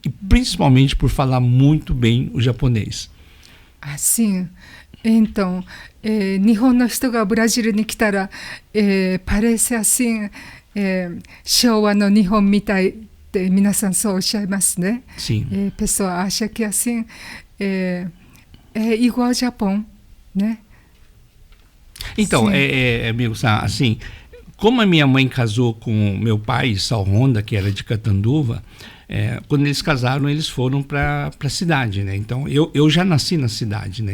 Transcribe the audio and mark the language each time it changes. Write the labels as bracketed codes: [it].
[pt] E principalmente por falar muito bem o japonês. Sim. Então, [ja] 日本の人がブラジルに来たら、 [pt] parece assim, [ja] 昭和の日本みたいって皆さんそうおっしゃいますね。 [pt] Sim. Pessoa acha que assim é igual ao Japão, né? Então, amigo, assim, como a minha mãe casou com meu pai, Sal Honda, que era de Catanduva, quando eles casaram, eles foram para a cidade, né? Então, eu já nasci na cidade, né?